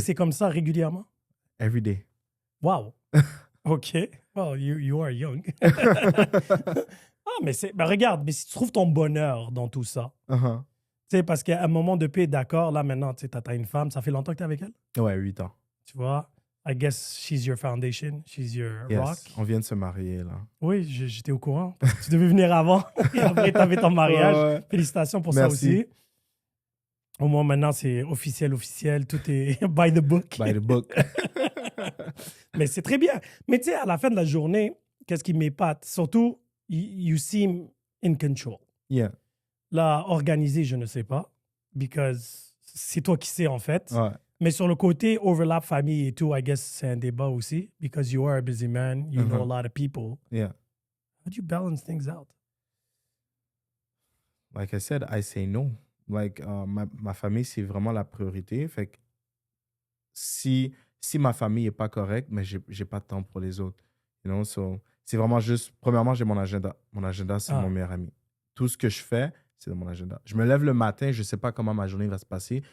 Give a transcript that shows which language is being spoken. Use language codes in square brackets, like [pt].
[fr] c'est comme ça régulièrement? [en] Every day. Wow. OK. Well, you are young. [fr] Ah, mais ben regarde, mais si tu trouves ton bonheur dans tout ça, Uh-huh. tu sais, parce qu'à un moment de paix, d'accord, là maintenant, tu sais, t'as une femme, ça fait longtemps que t'es avec elle, Ouais, 8 ans. tu vois. [en] I guess she's your foundation, she's your rock. [fr] Yes. On vient de se marier, là. Oui, j'étais au courant. Parce que tu devais venir avant. Et après, t'avais ton mariage. Ouais, ouais. Félicitations pour Merci. ça aussi. Au moins, maintenant, c'est officiel. Tout est [en] by the book. By the book. [fr] Mais c'est très bien. Mais tu sais, à la fin de la journée, qu'est-ce qui m'épate? [en] Surtout, you seem in control. Yeah. [fr] Là, organisé, je ne sais pas. [en] Because [fr] c'est toi qui sais, en fait. Ouais. Mais sur le côté overlap famille et tout, [en] I guess [fr] c'est un débat aussi. [en] Because you are a busy man. You know a lot of people. Yeah. How do you balance things out? Like I said, I say no. Like, [fr] ma famille, c'est vraiment la priorité. Fait que si ma famille est pas correcte, mais j'ai pas de temps pour les autres. [en] You know, so, [fr] c'est vraiment juste, premièrement, j'ai mon agenda. Mon agenda, c'est mon meilleur ami. Tout ce que je fais, c'est dans mon agenda. Je me lève le matin, je sais pas comment ma journée va se passer.